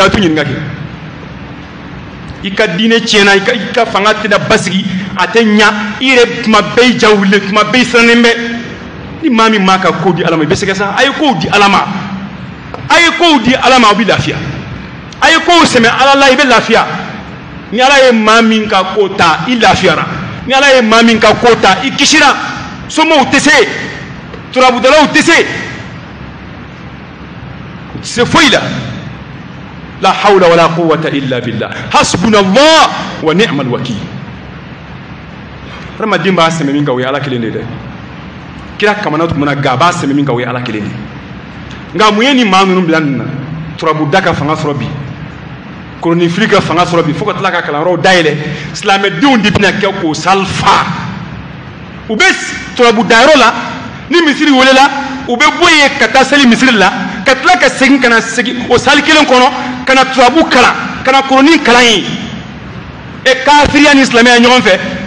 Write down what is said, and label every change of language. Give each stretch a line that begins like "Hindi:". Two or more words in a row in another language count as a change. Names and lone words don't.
Bambara: a t'u ɲininka kɛ i ka diinɛ tiɲɛna i ka fanga tɛna basigi a tɛ ɲa i yɛrɛ tuma bɛɛ i ja wulilen tuma bɛɛ i sirannen bɛ ni maa min m'a ka ko di ala ma i bɛ sɛgɛ sa a ye kow di ala ma a ye kow di ala ma aw bɛ lafiya a ye kow sɛmɛ ala la i bɛ lafiya ni ala ye maa min ka ko ta i lafiyara ni ala ye maa min ka ko ta i kisira somɔgɔw tɛ se turabudalaw tɛ se u tɛ se foyi la
Arabic: لا حول ولا قوة إلا بالله حسبنا الله ونعم الوكيل
Bambara: rama dimba seme min ka o ye ala kelen de dɛ kira kamana tumana gaba seme min ka o ye ala kelen de nga mun ye ni maa ninnu bila nin na turabu da ka fanga sɔrɔ bi koloni fili ka fanga sɔrɔ bi fo ka tila ka kalanyɔrɔw dayɛlɛ silamɛdenw de bɛna kɛ k'o salifa u bɛ turabu dayɔrɔ la ni misiri welela u bɛ bɔ yen ka taa seli misiri la ka tila ka segin ka na segin o sali kelen kɔnɔ ka na turabu kalan ka na koloni kalan yen kafiriya ni silamɛya ɲɔgɔn fɛ